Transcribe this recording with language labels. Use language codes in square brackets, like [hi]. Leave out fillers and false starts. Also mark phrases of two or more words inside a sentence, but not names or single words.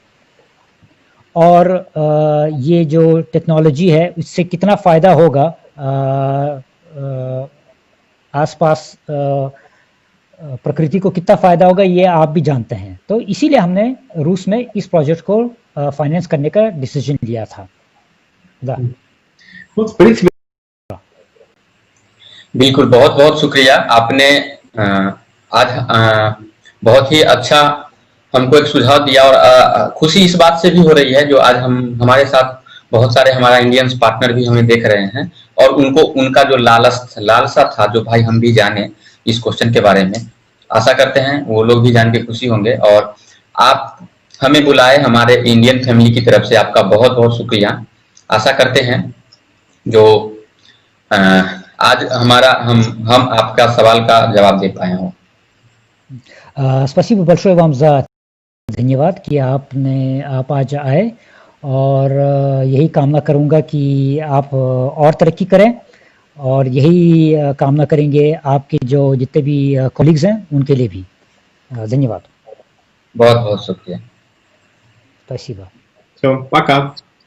[hi] और ये जो टेक्नोलॉजी है इससे कितना फ़ायदा होगा आसपास प्रकृति को कितना फ़ायदा होगा ये आप भी जानते हैं। तो इसीलिए हमने रूस में इस प्रोजेक्ट को फाइनेंस करने का डिसीजन लिया था। [ru] Ну, в принципе, [hi] बिल्कुल, बहुत बहुत शुक्रिया। आपने आज बहुत ही अच्छा हमको एक सुझाव दिया और खुशी इस बात से भी हो रही है जो आज हमारे साथ बहुत सारे हमारा [en] Indians partner [hi] भी हमें देख रहे हैं और उनका जो लालसा था, जो भाई हम भी जाने इस क्वेश्चन के बारे में, आशा करते हैं वो लोग भी जान के खुशी होंगे। और आप हमें बुलाए, हमारे [en] Indian family [hi] की तरफ से आपका बहुत बहुत शुक्रिया। आशा करते हैं जो आज हम आपका सवाल का जवाब दे पाए हों। [ru] Спасибо большое вам за [hi] धन्यवाद कि आप आज आए, और यही कामना करूंगा कि आप और तरक्की करें, और यही कामना करेंगे आपके जो जितने भी कॉलीग्स हैं उनके लिए भी। धन्यवाद, बहुत बहुत शुक्रिया। [ru] Спасибо। все, пока.